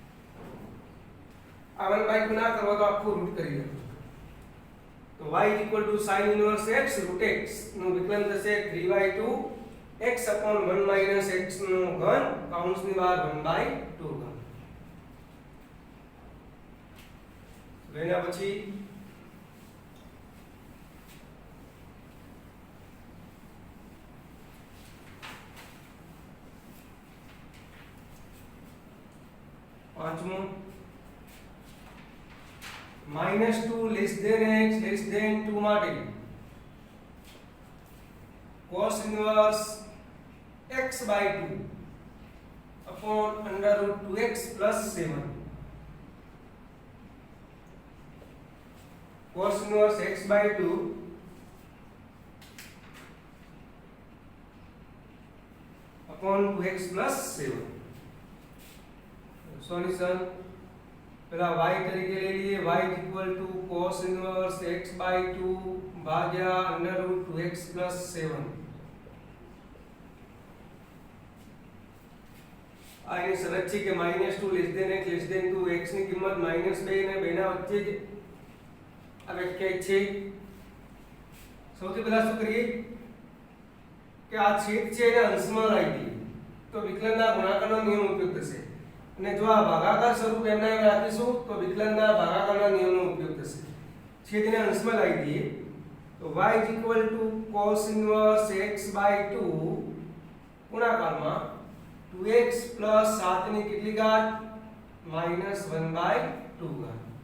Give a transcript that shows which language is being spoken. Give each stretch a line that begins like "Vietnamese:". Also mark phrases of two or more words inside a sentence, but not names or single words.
Gujarati: આ 1/2 ના કરો તો આખું રૂટ કરી દો, તો
English: y is equal to sin inverse x root x
Gujarati: નું વિકલન થશે 3/2
English: x upon 1 minus x
Gujarati: નો ઘન કૌંસની બહાર 1/2 ઘન. એના પછી પાંચમું
English: -2 less than x less than 2 માટે cos inverse x by 2 upon under root 2x plus 7. cos inverse x by 2 upon 2x plus 7. Solution
Gujarati: પેલા y તરીકે લઈ લઈએ,
English: y is equal to cos inverse x by 2 ભાગ્યા under root 2x plus 7.
Gujarati: આ એની શરત છે કે -2
English: less than x less than
Gujarati: 2 x ની કિંમત -2 અને 2 ના વચ્ચે જ આ વ્યાખ્યાયિત છે. સૌથી પહેલા શું કરીએ કે આ છેદ છે એને અંશમાં લાવી દઈએ તો વિકલનના ગુણાકારનો નિયમ ઉપયોગ થશે અને જો આ ભાગાકાર સ્વરૂપ એમના એમ રાખીશું તો વિકલનના ભાગાકારના નિયમનો ઉપયોગ થશે છેદને અંશમાં લાવી દઈએ તો y
English: cos inverse
Gujarati: x/2 ગુણાકારમાં 2x 7 ની કેટલી ઘાત -1/2 ઘાત.